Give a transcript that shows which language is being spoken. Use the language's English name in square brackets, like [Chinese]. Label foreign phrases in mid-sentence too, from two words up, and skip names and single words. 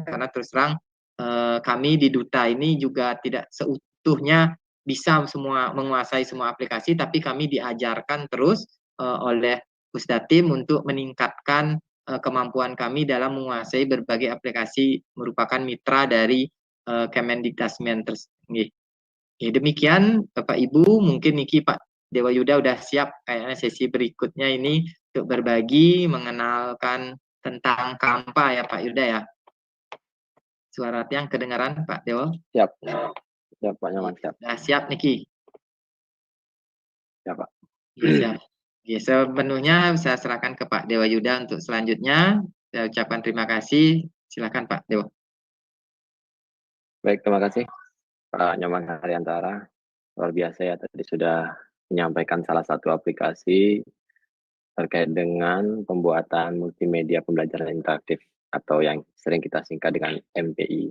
[Indonesian] Karena terus terang kami di Duta ini juga tidak seutuhnya bisa semua menguasai semua aplikasi, tapi kami diajarkan terus oleh Pusdatim untuk meningkatkan kemampuan kami dalam menguasai berbagai aplikasi merupakan mitra dari Kemendikbudristek tersebut. Ya, demikian Bapak Ibu, mungkin Niki Pak Dewa Yuda udah siap kayaknya sesi berikutnya ini untuk berbagi mengenalkan tentang Kampa ya Pak Yuda ya. Suara yang kedengaran Pak Dewa? Siap. Siap Pak Nyoman, siap. Nah, siap Niki. Siap Pak. Ya, siap. Oke, sepenuhnya saya serahkan ke Pak Dewa Yuda untuk selanjutnya. Saya ucapkan terima kasih. Silakan Pak Dewa. Baik, terima kasih Pak Nyoman Haryantara. Luar biasa ya, tadi sudah menyampaikan salah satu aplikasi terkait dengan pembuatan multimedia pembelajaran interaktif atau yang sering kita singkat dengan MPI.